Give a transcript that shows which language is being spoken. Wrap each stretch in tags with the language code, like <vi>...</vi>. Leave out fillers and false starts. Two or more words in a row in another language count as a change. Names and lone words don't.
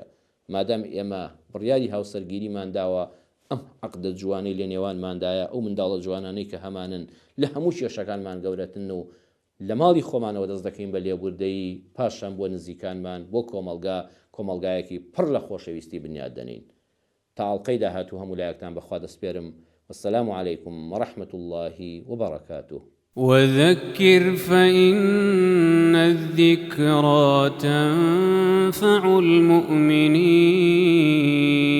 <ckb>مادام ئێمە بڕیاری هاوسەرگیریمان داوە ئەم عەقدە جوانەی لە نێوانماندایە ئەو منداڵە جوانانەی کە هەمانن لە هەموو کێشەکانمان گەورەتن و لە ماڵی خۆمانەوە دەست دەکەین بە لێبوردەیی پاشان بۆ نزیکانمان بۆ کۆمەلگایەکی پڕ لە خۆشەویستی بنیاد دەنین تا ئەڵقەی داهاتوو هەموو لایەکتان بەخوا دەسپێرم</ckb> <ar>والسلام عليكم ورحمة الله وبركاته وذكر فإن الذكرى تنفع المؤمنين</ar>